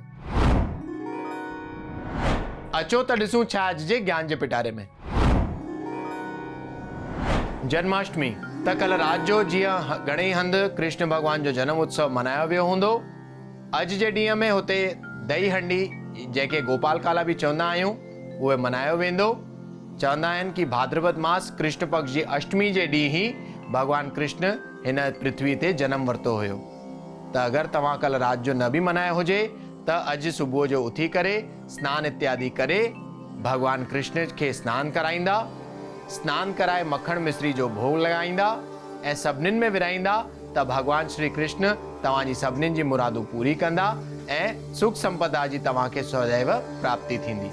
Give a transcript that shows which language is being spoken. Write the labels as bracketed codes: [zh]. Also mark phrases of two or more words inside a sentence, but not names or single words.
[sd] अचो त ॾिसूं छा अॼु जे ज्ञान जे पिटारे में। जन्माष्टमी त कल रात जो जीअं घणेई हंधि कृष्ण भगवान जो जन्म उत्सव मनायो वियो हूंदो, अॼु जे ॾींहं में हुते दही हंडी जंहिंखे गोपाल काला बि चवंदा आहियूं उहे मनायो वेंदो। चवंदा आहिनि कि भाद्रपद मास कृष्ण पक्ष जी अष्टमी जे ॾींहुं ही भगवान कृष्ण हिन पृथ्वी ते जन्म वरितो हुयो। त अगरि तव्हां कल राति जो न बि मनायो हुजे त अॼु सुबुह जो उथी करे स्नान इत्यादि करे भगवान कृष्ण खे स्नान कराईंदा, स्नान कराए मक्खण मिश्री जो भोग लॻाईंदा ऐं सभिनीनि में विराईंदा त भगवान श्री कृष्ण तव्हांजी सभिनीनि जी मुरादूं पूरी कंदा ऐं सुख संपदा जी तव्हांखे सदैव प्राप्ति थींदी।